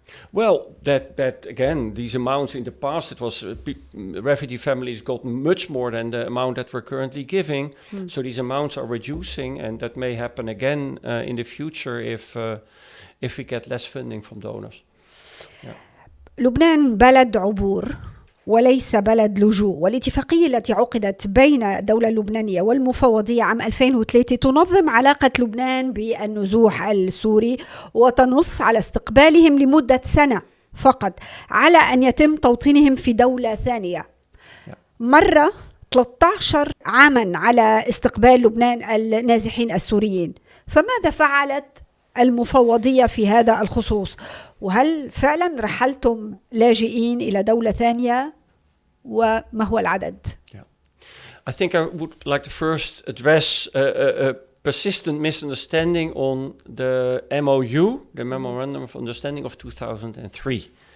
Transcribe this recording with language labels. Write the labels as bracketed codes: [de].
[en] Well, that again, these amounts in the past, it was refugee families got much more than the amount that we're currently giving. So these amounts are reducing, and that may happen again in the future if we get less funding from donors. [ar] لبنان بلد عبور وليس بلد لجوء، والاتفاقية التي عقدت بين الدولة اللبنانية والمفوضية عام 2003 تنظم علاقة لبنان بالنزوح السوري، وتنص على استقبالهم لمدة سنة فقط على أن يتم توطينهم في دولة ثانية. مرة 13 عاما على استقبال لبنان النازحين السوريين، فماذا فعلت المفوضية في هذا الخصوص؟ وهل فعلا رحلتم لاجئين إلى دولة ثانية؟ وما هو العدد؟ [en] I think I would like to first address a persistent misunderstanding on the MOU, the Memorandum of Understanding of 2003.